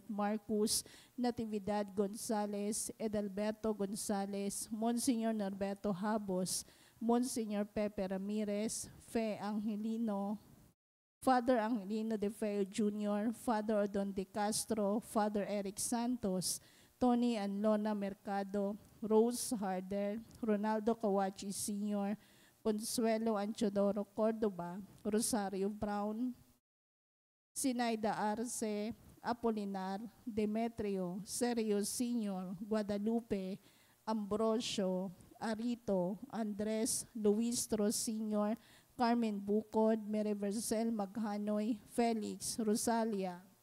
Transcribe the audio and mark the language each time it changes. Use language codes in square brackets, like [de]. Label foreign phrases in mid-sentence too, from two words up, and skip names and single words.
[en] Marcus, Natividad Gonzales, Edalberto Gonzales, Monsignor Norberto Habos, Monsignor Pepe Ramirez, Fe Angelino, Father Angelino De Feo Jr., Father Odon De Castro, Father Eric Santos, Tony and Lona Mercado, Rose Harder, Ronaldo Kawachi Sr., Consuelo Anchodoro Cordoba, Rosario Brown, Sinaida Arce, Apolinar, Demetrio, Sergio Sr., Guadalupe, Ambrosio, Arito, Andres, Luis Tros Sr., Carmen Bucod, Merivercel Maghanoy, Felix, Rosalia,